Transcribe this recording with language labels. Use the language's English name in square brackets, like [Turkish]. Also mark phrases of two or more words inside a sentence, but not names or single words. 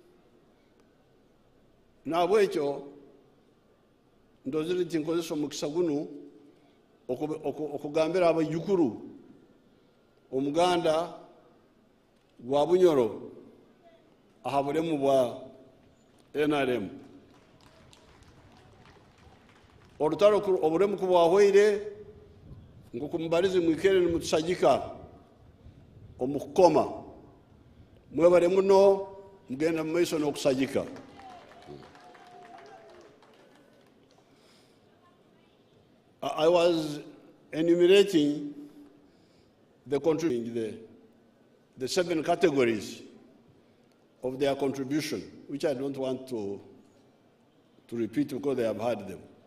[Nyoro] nabwekyo ndozire tinkozeso mukisa gunu okugambira abayukuru omuganda gwa bunyoro ahaburemu bwa NRM orutaro oburemu kubwahoire ngo kumbarize mwikere nimutusagika omukoma mwebare muno mugenda mumaiso n'okusagika. [English] I was enumerating the 7 categories of their contribution, which I don't want to repeat because they have heard them.